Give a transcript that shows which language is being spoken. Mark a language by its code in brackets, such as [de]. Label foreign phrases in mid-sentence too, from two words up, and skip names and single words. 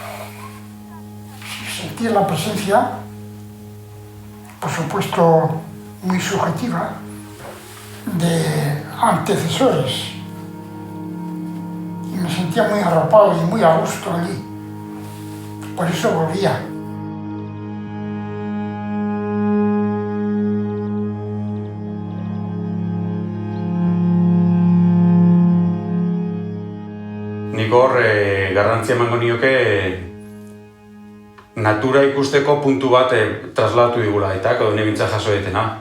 [es] Sentía la presencia, por supuesto muy subjetiva, de antecesores. Y me sentía muy arropado y muy a gusto allí. Por eso volvía. [eu] Nik hor garrantzia emango nioke natura ikusteko puntu bat trasladatu digula aitak, edo nebintza jaso detena.